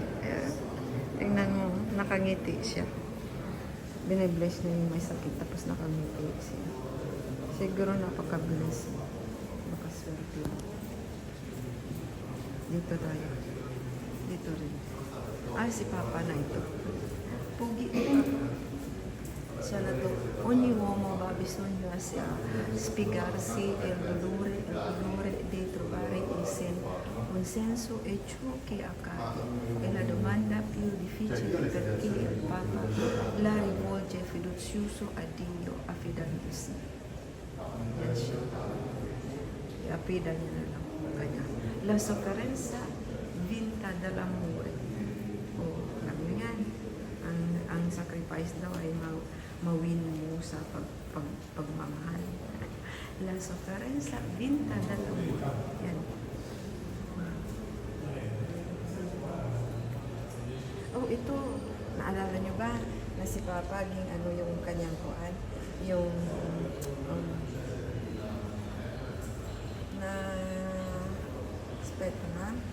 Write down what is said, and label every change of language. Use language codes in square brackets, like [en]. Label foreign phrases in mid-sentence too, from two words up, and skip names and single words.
[tl] Tingnan mo, nakangiti siya. Binibless na yung may sakit tapos nakangiti siya. Siguro napaka-bless. Makaswerte. Dito tayo. Dito rin. Ay, si Papa na ito. Pugi ito. Siya na to. [it] Ogni uomo va bisogno a spiegarsi il dolore di trovare un senso e ciò che accade. È la domanda più difficile perché il Papa la rivolge fiducioso a Dio affidandosi. [tl] Yan siya. I-affida niya na lang. Kanya. [it] La sofferenza vinta dall'amore. [tl] O, alam mo yan, ang sakripisyo sacrifice daw ay mawin mo sa pagmamahal. [it] La sofferenza vinta dall'amore. [tl] Yan. Oh, ito, naalala nyo ba na si Papa, yung kanyang kuan, yung na speta na.